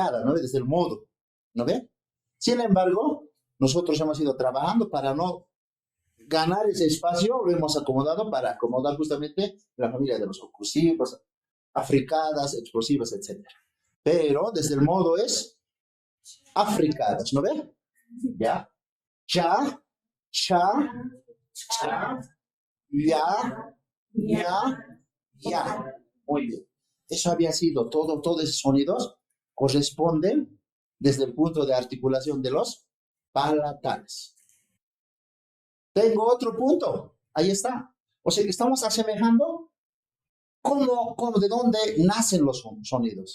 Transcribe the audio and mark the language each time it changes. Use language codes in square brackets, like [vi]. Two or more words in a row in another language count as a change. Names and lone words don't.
[es] Desde el modo, ¿no ve? Sin embargo, nosotros hemos ido trabajando para no ganar ese espacio, lo hemos acomodado para acomodar justamente la familia de los oclusivos, africadas, explosivas, etc. Pero desde el modo es africadas, ¿no ve? ¿Ya? Cha, cha, cha, ya, ya. Muy bien. Eso había sido todos esos sonidos corresponden desde el punto de articulación de los palatales. Tengo otro punto. Ahí está. O sea, estamos asemejando de dónde nacen los sonidos.